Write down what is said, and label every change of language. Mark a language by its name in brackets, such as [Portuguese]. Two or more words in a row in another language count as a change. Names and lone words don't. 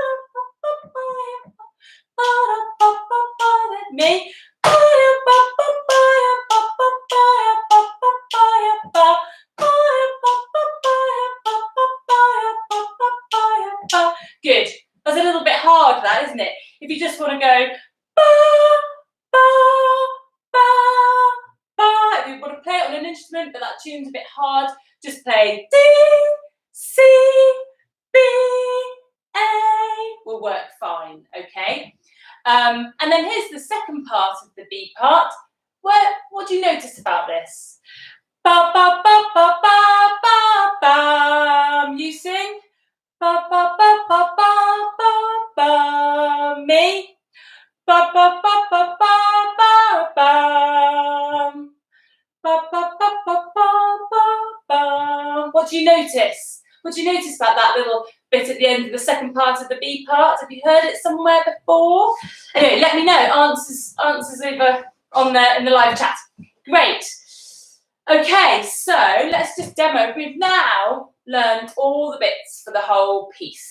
[English] Me. Good. That's a little bit hard, that, isn't it? If you just want to go ba, ba, ba, ba. If you want to play it on an instrument, but that tune's a bit hard, just play D, C, B, A. Will work fine, okay? And then here's the second part of the B part. What do you notice about this? Ba ba ba ba ba ba ba. You sing. Ba ba ba ba ba ba ba. Me. Ba ba ba ba ba ba ba. Ba ba ba ba ba ba ba. What do you notice? What do you notice about that little bit at the end of the second part of the B part? Have you heard it somewhere before? Anyway, let me know. Answers over on in the live chat. Great. Okay, so let's just demo. We've now learned all the bits for the whole piece.